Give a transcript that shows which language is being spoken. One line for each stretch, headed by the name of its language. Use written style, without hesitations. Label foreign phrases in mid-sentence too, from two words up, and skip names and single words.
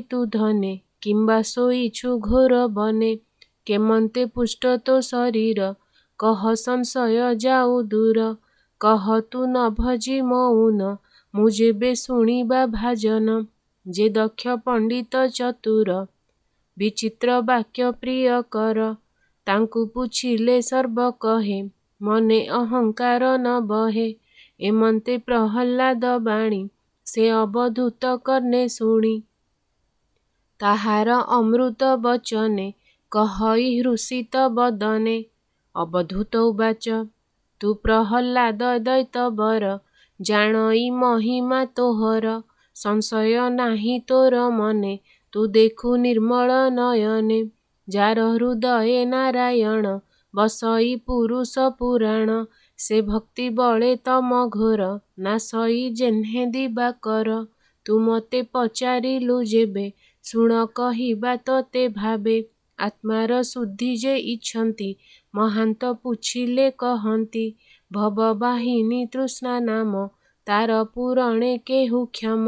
Odia: ତୁ ଧନେ କିମ୍ବା ସୋଇଛୁ ଘୋର ବନେ କେମନ୍ତେ ପୁଷ୍ଟ ତୋ ଶରୀର କହ ସଂଶୟ ଯାଉ ଦୂର କହ ତୁ ନ ଭଜି ମୌନ ମୁଝେ ଶୁଣିବା ଭାଜନ ଯେ ଦକ୍ଷ ପଣ୍ଡିତ ଚତୁର ବିଚିତ୍ର ବାକ୍ୟ ପ୍ରିୟ କର ତାଙ୍କୁ ପୁଛିଲେ ସର୍ବ କହେ ମନେ ଅହଙ୍କାର ନ ବହେ ଏମନ୍ତେ ପ୍ରହ୍ଲାଦ ବାଣୀ ସେ ଅବଧୂତ କର୍ଣ୍ଣେ ଶୁଣି ତାହାର ଅମୃତ ବଚନେ କହଇ ହୃଷିତ ବଦନେ ଅବଧୂତ ଉବାଚ ତୁ ପ୍ରହ୍ଲାଦ ଦୈତବର ଜାଣଇ ମହିମା ତୋହର ସଂଶୟ ନାହିଁ ତୋର ମନେ ତୁ ଦେଖୁ ନିର୍ମଳ ନୟନେ ଯାର ହୃଦୟେ ନାରାୟଣ ବସଇ ପୁରୁଷ ପୁରାଣ ସେ ଭକ୍ତି ବଳେ ତମ ଘୋର, ନା ସଇ ଯେହ୍ନେ ଦିବାକର। ତୁ ମୋତେ ପଚାରିଲୁ ଯେବେ, ଶୁଣ କହିବା ତୋତେ ଭାବେ। ଆତ୍ମାର ଶୁଦ୍ଧି ଯେ ଇଚ୍ଛନ୍ତି, ମହାନ୍ତ ପୁଛିଲେ କହନ୍ତି। ଭବବାହିନୀ ତୃଷ୍ଣା ନାମ, ତାର ପୂରଣେ କେହୁ କ୍ଷମ।